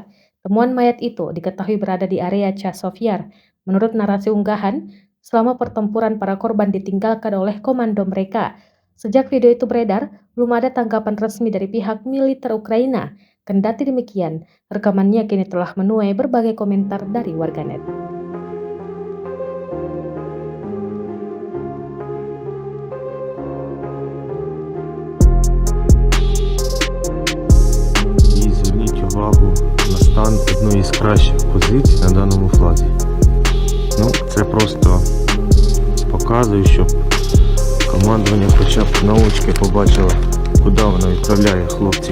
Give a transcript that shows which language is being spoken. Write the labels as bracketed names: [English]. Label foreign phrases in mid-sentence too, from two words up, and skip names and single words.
[Indonesian] Temuan mayat itu diketahui berada di area Chasiv Yar. Menurut narasi unggahan, selama pertempuran para korban ditinggalkan oleh komando mereka. Sejak video itu beredar, belum ada tanggapan resmi dari pihak militer Ukraina. Kendati demikian, rekamannya kini telah menuai berbagai komentar dari warganet. [Ukrainian] І зверніть увагу на стан одної з кращих позицій на даному флазі. Це просто показує, щоб командування хоча б на очки побачило, куди воно відправляє хлопців.